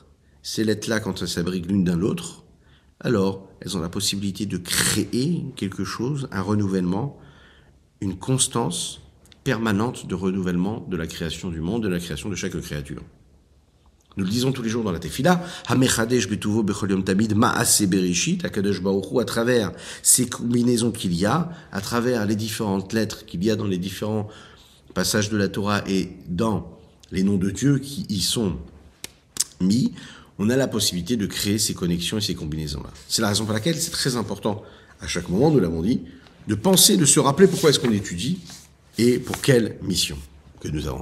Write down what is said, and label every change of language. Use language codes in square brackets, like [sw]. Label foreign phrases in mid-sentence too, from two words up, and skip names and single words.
[fr] Ces lettres-là, quand elles s'abriquent l'une dans l'autre, alors elles ont la possibilité de créer quelque chose, un renouvellement, une constance permanente de renouvellement de la création du monde, de la création de chaque créature. Nous le disons tous les jours dans la Tefila, [he] המחדש בטובו בכל יום תמיד מעשה בראשית, הקדוש ברוך הוא, [fr] à travers ces combinaisons qu'il y a, à travers les différentes lettres qu'il y a dans les différents passages de la Torah et dans les noms de Dieu qui y sont mis, on a la possibilité de créer ces connexions et ces combinaisons-là. C'est la raison pour laquelle c'est très important, à chaque moment, nous l'avons dit, de penser, de se rappeler pourquoi est-ce qu'on étudie et pour quelle mission que nous avons.